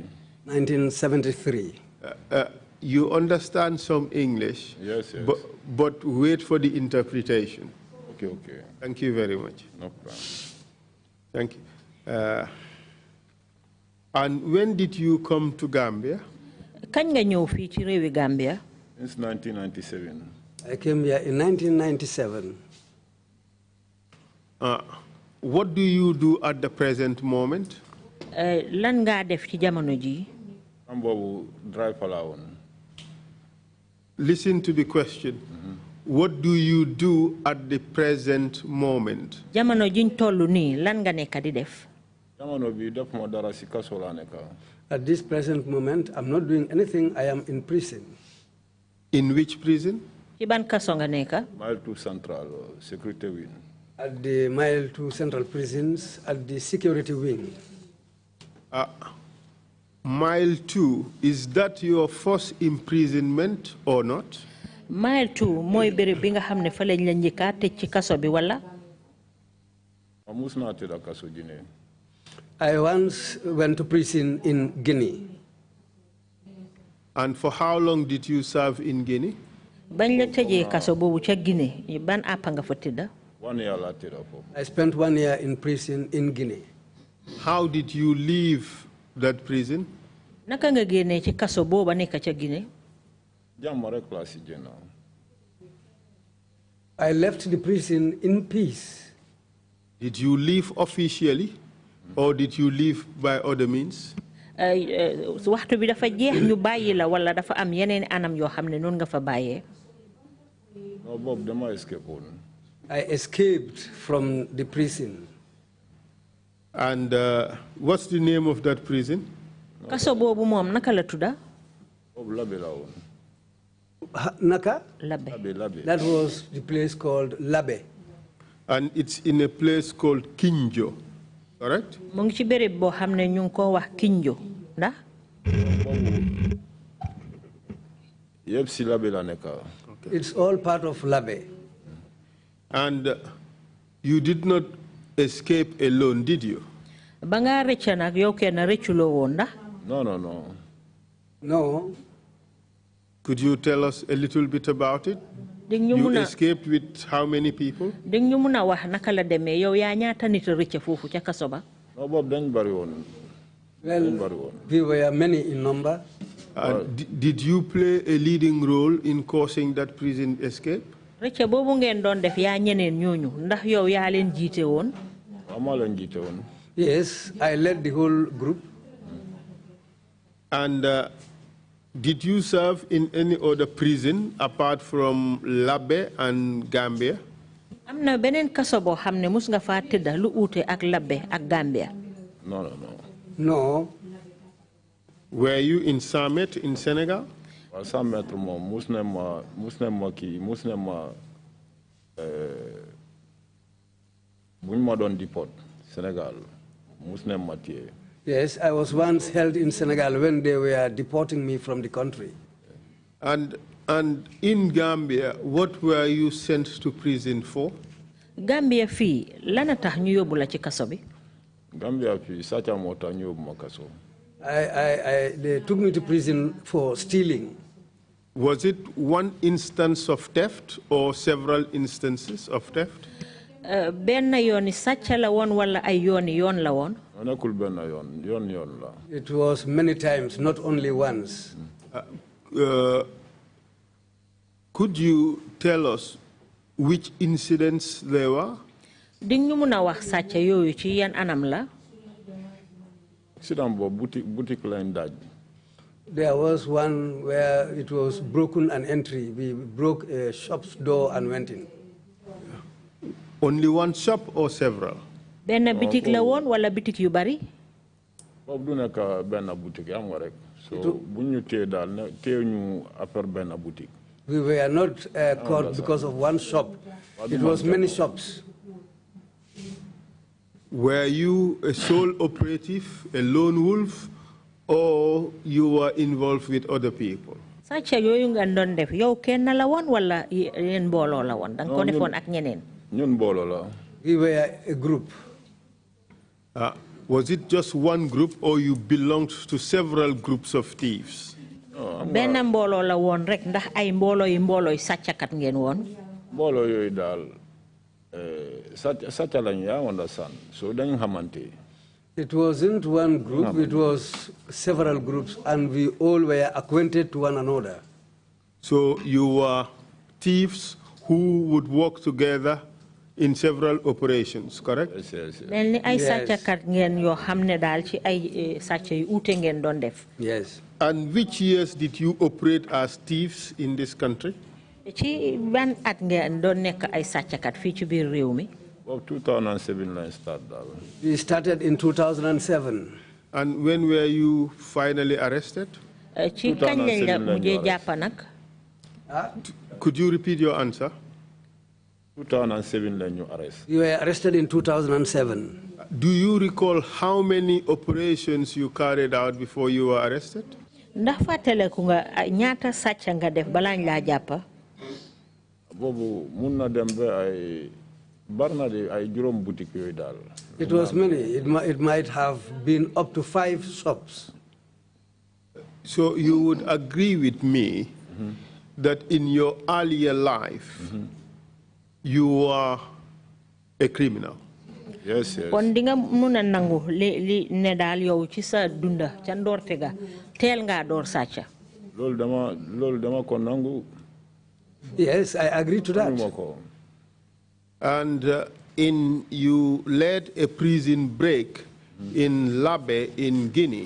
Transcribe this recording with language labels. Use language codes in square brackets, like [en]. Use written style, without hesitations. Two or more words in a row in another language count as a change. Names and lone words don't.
[en] 1973. You understand some English? Yes, yes. But wait for the interpretation. Okay, okay. Thank you very much. No problem. Thank you. And when did you come to Gambia? [wo] Kañ nga ñëw fii ci réewi Gambia? [en] Since 1997. I came here in 1997. What do you do at the present moment? [wo] Lan nga def ci jamono ji? [en] I'm going to drive alone. Listen to the question. What do you do at the present moment? [wo] Jamono jiñ tollu nii lan nga nekk di def? [en] At this present moment, I'm not doing anything. I am in prison. In which prison? [wo] Ci ban kaso nga nekk? [en] Mile 2 Central, Security Wing. At the Mile 2 Central Prisons, at the Security Wing. Mile 2, is that your first imprisonment or not? [wo] Mile 2 mooy béréb bi nga xam ne fa lañ la njëkka tëj ci kaso bi wala? [en] I once went to prison in Guinea. And for how long did you serve in Guinea? [wo] Bañ la tëjee kaso boobu ca Guinée ban àpp nga fa tëdda? [en] 1 year later. I spent 1 year in prison in Guinea. How did you leave that prison? [wo] Naka nga génnee ci kaso booba nekk ca Guinée? [en] I left the prison in peace. Did you leave officially or did you leave by other means? [wo] Waxtu bi dafa jeex ñu bàyyi la wala dafa am yeneen anam yoo xam ne noonu nga fa bàyyee? No, Bob, dama escape. [en] I escaped from the prison. And what's the name of that prison? [wo] Kaso boobu moom naka la tudda? Bob Labe la woon. Naka? Labe. [en] That was the place called Labe. And it's in a place called Kinjo, correct? [wo] Mu ngi ci béréb boo xam ne ñu ngi ko wax Kinjo ndax? Yep, si Labe la nekka. [en] It's all part of Labe. And you did not escape alone, did you? [wo] Ba nga rëcca nag yow kenn rëcculoo woon ndax? [en] No. No. Could you tell us a little bit about it? You escaped with how many people? [wo] Ding ñu mun a wax naka la demee yow yaa ñaata nit rëcca foofu ca kaso ba? No, Bob, dañ bari woon. [en] Well, we were many in number. Did you play a leading role in causing that prison escape? [wo] Rëcca boobu ngeen doon def yaa ñeneen ñooñu ndax yow yaa leen jiite woon? Ama leen jiite woon. [en] Yes, I led the whole group. And did you serve in any other prison apart from Labe and Gambia? [wo] Am na beneen kaso boo xam ne mus nga faa tëdda lu uute ak Labe ak Gambia? [en] No. No. Were you in Samet in Senegal? Well, [wo] Samet moom Muslim buñ ma doon deport Senegal Muslim ma téye. [en] Yes, I was once held in Senegal when they were deporting me from the country. And And in Gambia, what were you sent to prison for? [wo] Gambia fi lana tax ñu yóbbu la ci kaso bi. Gambia fi sacha moo tax ñu yóbbu ma kaso. [en] They took me to prison for stealing. Was it one instance of theft or several instances of theft? [wo] benn yooni sàcc la woon wala ay yoon la woon. nekkul benn yoon la. [en] It was many times, not only once. Could you tell us which incidents there were? [wo] Di ñu mun a wax sàcc yooyu ci yan anam la. Accident boobu boutique lañ daaj. [en] There was one where it was broken an entry. We broke a shop's door and went in. Only one shop or several? [wo] Benn boutique la woon wala boutique yu bari? Boobu du nekk benn boutique am nga rek. So bu ñu téye daal ne téye ñu affaire benn boutique. [en] We were not caught because of one shop. It was many shops. Were you a sole operative, a lone wolf, or you were involved with other people? [wo] Sàcc yooyu nga doon def yow kenn la woon wala yéen mbooloo la woon danga ko defoon ak ñeneen. ñun mbooloo la. [en] We were a group. Was it just one group or you belonged to several groups of thieves? [wo] benn mbooloo la woon rek ndax ay mbooloo yi sàcckat ngeen woon. mbooloo yooyu daal sàcc lañ yaa understand so dañ xamante. [en] It wasn't one group, it was several groups, and we all were acquainted to one another. So you were thieves who would work together in several operations, correct? Yes. [wo] mel ni ay sàcckat ngeen yoo xam ne daal ci ay sàcc yu uute ngeen doon def. [en] Yes. And which years did you operate as thieves in this country? [wo] ci ban at ngeen doon nekk ay sàcckat fii ci biir réew mi. 2007 lañ start daal. [en] We started in 2007. And when were you finally arrested? [wo] ci kañ lañ la mujjee jàpp nag. [en] Could you repeat your answer? [wo] 2007 lañ ñu arrest. [en] You were arrested in 2007. Do you recall how many operations you carried out before you were arrested? [wo] ndax fàttaleku nga ñaata sàcc nga def balaa ñu laa jàpp. boobu mun na dem ba ay barna de ay juróom boutique yooyu daal. [en] It was many. It might have been up to 5 shops. So you would agree with me that in your earlier life, you were a criminal? Yes. [wo] kon di nga mun a nangu li ne daal yow ci sa dunda ca ndoorte ga teel ngaa door sàcca. loolu dama ko nangu. [en] Yes, I agree to that. And you led a prison break in Labe in Guinea.